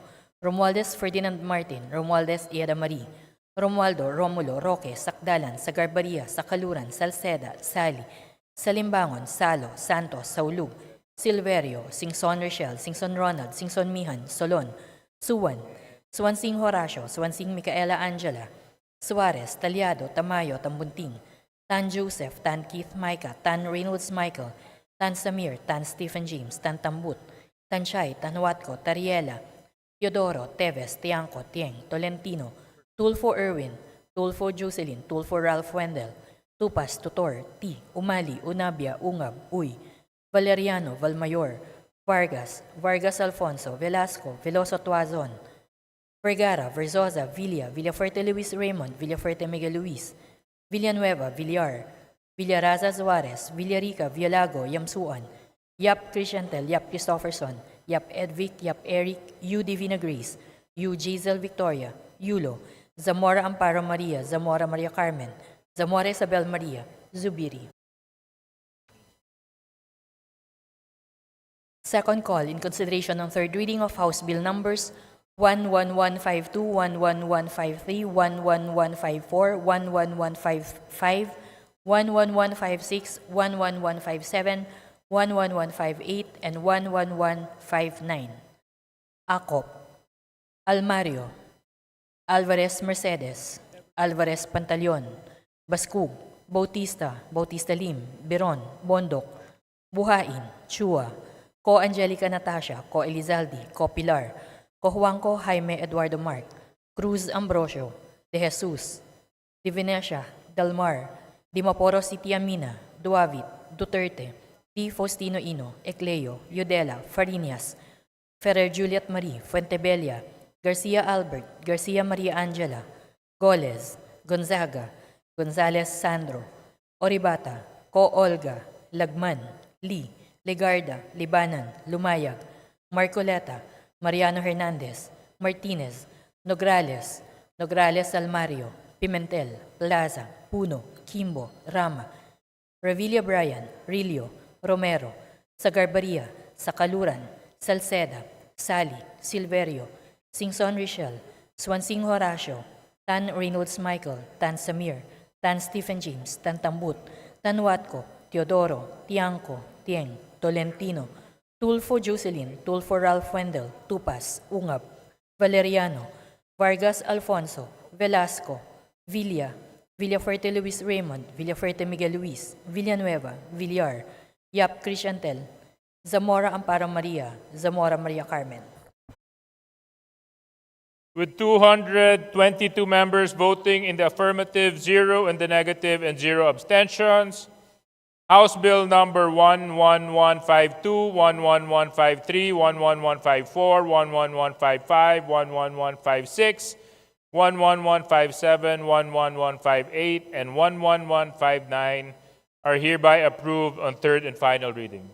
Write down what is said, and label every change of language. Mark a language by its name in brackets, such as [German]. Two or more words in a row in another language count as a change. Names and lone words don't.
[English] Romualdez Ferdinand Martin, Romualdez Ieda Marie, Romualdo, Romulo, Roque, Sakdalan, Sagarbaria, Sakaluran, Salceda, Sali, Salimbangon, Salo, Santos, Saulug, Silverio, Singson Rochelle, Singson Ronald, Singson Mihan, Solon, Suwan, Suwansing Horacio, Suwansing Micaela Angela, Suarez, Talyado, Tamayo, Tambunting, Tan Joseph, Tan Keith Micah, Tan Reynolds Michael, Tan Samir, Tan Stephen James, Tan Tambut, Tan Chay, Tan Watco, Tariela, Teodoro, Teves, Tiangco, Tieng, Tolentino, Tulfo Erwin, Tulfo Jocelyn, Tulfo Ralph Wendell, Tupas, Tutor, T, Umali, Unabia, Ungab, Uy, Valeriano, Valmayor, Vargas, Vargas Alfonso, Velasco, Veloso Tuazon, Vergara, Verzosa, Villa, Villafuerte Luis Raymond, Villafuerte Miguel Luis, Villanueva, Villar, Villaraza Suarez, Villarica, Villago, Yamsuan, Yap Christiantel, Yap Christopherson, Yap Edvic, Yap Eric, U. Divina Grace, U. Giselle Victoria, Yulo, Zamora Amparo Maria, Zamora Maria Carmen, Zamora Isabel Maria, Zubiri. Second call in consideration ng third reading of House Bill numbers 11152, 11153, 11154, 11155, 11156, 11157, 11158, and 11159. Acop, Almario, Alvarez Mercedes, Alvarez Pantaleon, Bascug, Bautista, Bautista Lim, Biron, Bondok, Buhain, Chua, Ko Angelica Natasha, Ko Elizalde, Ko Pilar, Ko Juanco Jaime Eduardo Mark, Cruz Ambrosio, De Jesus, De Venecia, Dalmar, Dimaporo City Amina, Duavit, Duterte, Di Faustino Ino, Ecleo, Yudela, Fariñas, Ferrer Juliet Marie, Fuentebella, Garcia Albert, Garcia Maria Angela, Goles, Gonzaga, Gonzales Sandro, Oribata, Ko Olga, Lagman, Lee, Legarda, Libanan, Lumayag, Marcoleta, Mariano Hernandez, Martinez, Nograles, Nograles Almario, Pimentel, Plaza, Puno, Kimbo, Rama, Revilla Brian, Rilio, Romero, Sagarbaria, Sakaluran, Salceda, Sally, Silverio, Singson Richel, Swansing Horacio, Tan Reynolds Michael, Tan Samir, Tan Stephen James, Tan Tambut, Tan Watco, Teodoro, Tiangco, Tieng, Tolentino, Tulfo Jocelyn, Tulfo Ralph Wendell, Tupas, Ungab, Valeriano, Vargas Alfonso, Velasco, Villa, Villafuerte Luis Raymond, Villafuerte Miguel Luis, Villanueva, Villar, Yap Crisantel, Zamora Amparo Maria, Zamora Maria Carmen. With 222 members voting in the affirmative, 0 in the negative, and 0 abstentions, House Bill number 11152, 11153, 11154, 11155, 11156, 11157, 11158, and 11159 are hereby approved on third and final reading.